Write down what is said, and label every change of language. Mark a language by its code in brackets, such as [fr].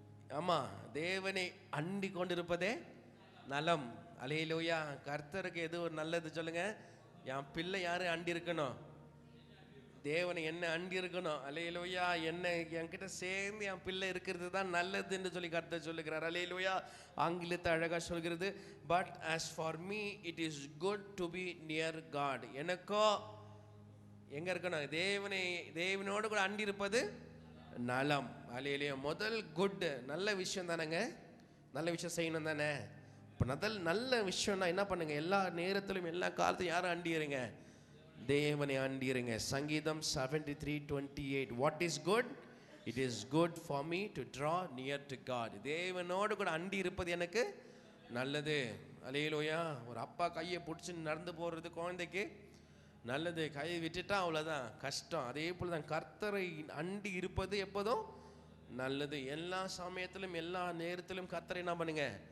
[ta] ஆமா, தேவனை அண்டி கொண்டிருப்பதே நலம். அல்லேலூயா. கர்த்தருக்கு எது ஒரு நல்லது சொல்லுங்க? என் பிள்ளை யாரு அண்டி இருக்கணும்? தேவனை என்ன அண்டி இருக்கணும். அல்லேலூயா. என்ன என்கிட்ட சேர்ந்து என் பிள்ளை இருக்கிறது தான் நல்லது என்று சொல்லி கர்த்தர் சொல்லுகிறார். அல்லேலூயா. ஆங்கிலத்தை அழகா சொல்கிறது. [en] But as for me it is good to be near God. [ta] எனக்கோ எங்க இருக்கணும்? தேவனோடு கூட அண்டி இருப்பது நலம். அல்லேலூயா. முதல் குட். நல்ல விஷயம் தானேங்க. நல்ல விஷயம் செய்யணும் தானே. இப்போ நல்ல விஷயம்னா என்ன பண்ணுங்க? எல்லா நேரத்திலும் எல்லா காலத்திலும் யாரும் அண்டிடுங்க? தேவனை அண்டிருங்க. சங்கீதம் 73:28. [en] What is good? It is good for me to draw near to God. [ta] தேவனோடு கூட அண்டி இருப்பது எனக்கு நல்லது. அல்லேலூயா. ஒரு அப்பா கையை பிடிச்சி நடந்து போகிறது குழந்தைக்கு நல்லது. கையை விட்டுட்டா அவ்வளோதான் கஷ்டம். அதே போல் தான் கர்த்தரை அண்டி இருப்பது எப்போதும் நல்லது. எல்லா சமயத்திலும் எல்லா நேரத்திலும் கர்த்தரை என்ன பண்ணுங்க?